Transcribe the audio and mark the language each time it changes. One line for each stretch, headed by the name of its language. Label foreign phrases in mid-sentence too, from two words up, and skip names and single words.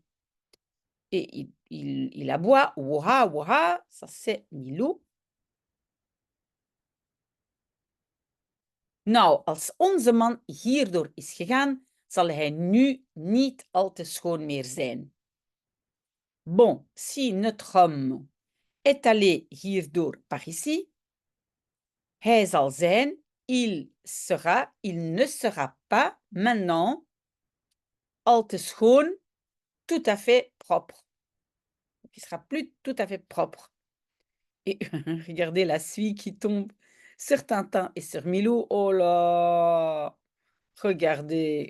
French: Et il aboie, ouah, ouah, ça c'est Milou.
Dutch: Nou, als onze man hierdoor is gegaan, zal hij nu niet al te schoon meer zijn.
French: Bon, si notre homme est allé hierdoor par ici,
Dutch: hij zal zijn,
French: il sera, il ne sera pas maintenant
Dutch: al te schoon,
French: tout à fait propre. Il sera plus tout à fait propre. Et regardez la suie qui tombe sur Tintin et sur Milou. Oh là! Regardez.